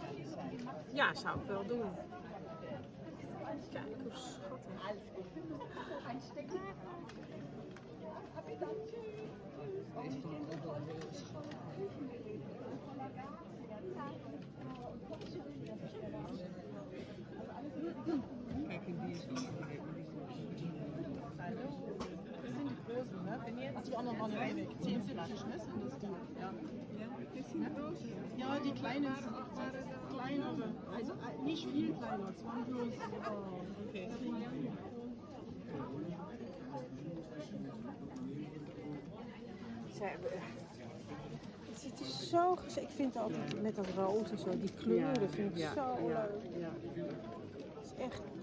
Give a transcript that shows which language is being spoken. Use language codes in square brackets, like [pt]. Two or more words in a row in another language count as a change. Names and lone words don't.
[nl] Ja, zou ik wel doen. Kijk hoe schattig. Deze vind ik ook wel heel schattig. Kijk, en die is wel leuk. [de] Das sind die großen, ne? Ach, die anderen waren ja weg. 10,70, ne? Sind das die? Ja. Ja, die kleinen sind kleinere. Also nicht viel kleiner. Es waren bloß. Okay. [nl] Het ziet er zo gezellig. Ik vind altijd met dat rood en zo, die kleuren vind ik zo leuk. Ja. Het is echt.